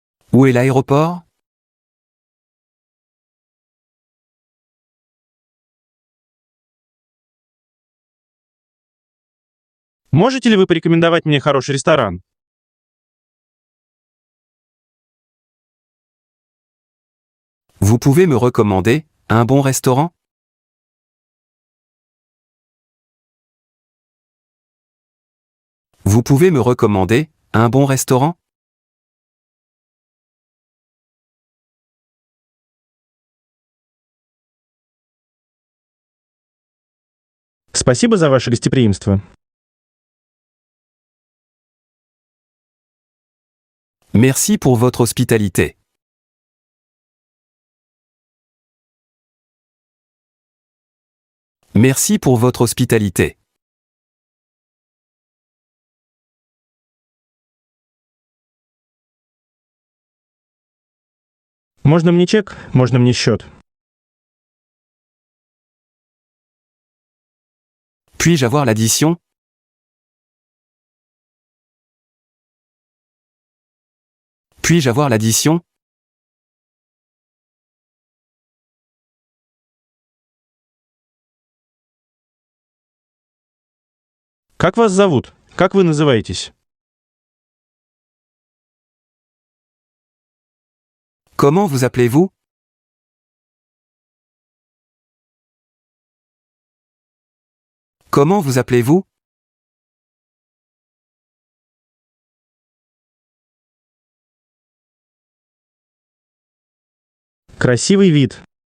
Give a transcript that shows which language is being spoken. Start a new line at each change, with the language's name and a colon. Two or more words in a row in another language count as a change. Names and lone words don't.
French: Où est l'aéroport?
Russian: Можете ли вы порекомендовать мне хороший ресторан?
French: Vous pouvez me recommander un bon restaurant? Vous pouvez me recommander un bon restaurant?
Russian: Спасибо за ваше гостеприимство.
French: Merci pour votre hospitalité. Merci pour votre hospitalité.
Russian: Можно мне чек, можно мне счет.
French: Puis-je avoir l'addition? Puis-je avoir l'addition?
Russian: Как вас зовут? Как вы называетесь?
French: Comment vous appelez-vous? Comment vous appelez-vous?
Russian: Красивый вид.